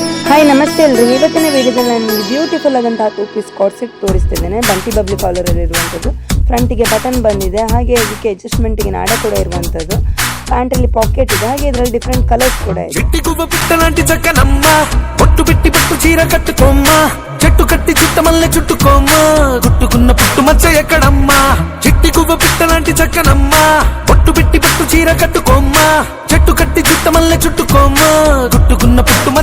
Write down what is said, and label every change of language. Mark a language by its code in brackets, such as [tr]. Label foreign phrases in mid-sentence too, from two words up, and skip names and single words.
[kn] ಹಾಯ್ ನಮಸ್ತೆ ಎಲ್ರು. ಇವತ್ತಿನ ವಿಡಿಯೋದಲ್ಲಿ ನಾನು ನಿಮಗೆ ಬ್ಯೂಟಿಫುಲ್ ಆದಂತಹ 2 [en] piece card set [kn] ತೋರಿಸ್ತಿದ್ದೇನೆ. ಬಂಟಿ ಬಬ್ಲಿ ಕಾಲರ್ ಅಲ್ಲಿ ಇರುವಂತದ್ದು, ಫ್ರಂಟಿಗೆ ಬಟನ್ ಬಂದಿದೆ, ಹಾಗೆ ಇದಕ್ಕೆ ಅಡ್ಜಸ್ಟ್ಮೆಂಟ್ಗೆ ನಾಡ ಕೂಡ ಇರುವಂತದ್ದು, ಪ್ಯಾಂಟ್ ಅಲ್ಲಿ ಪಾಕೆಟ್ ಇದೆ, ಹಾಗೆ ಇದರಲ್ಲಿ [en] different colors [kn] ಕೂಡ ಇದೆ. [te] చిట్టిగువ్వ పిట్టలాంటి చక్కనమ్మ పొట్టు పెట్టి పట్టు చీర కట్టుకోమ్మ చెట్టు కట్టి చుట్టమల్లె చుట్టుకోమ్మ గుట్టుకున్న పుట్టు మచ్చ ఎక్కడమ్మా చిట్టిగువ్వ పిట్టలాంటి చక్కనమ్మ పొట్టు పెట్టి పట్టు చీర కట్టుకోమ్మ చెట్టు కట్టి చుట్టమల్లె చుట్టుకోమ్మ గుట్టుకున్న పుట్టు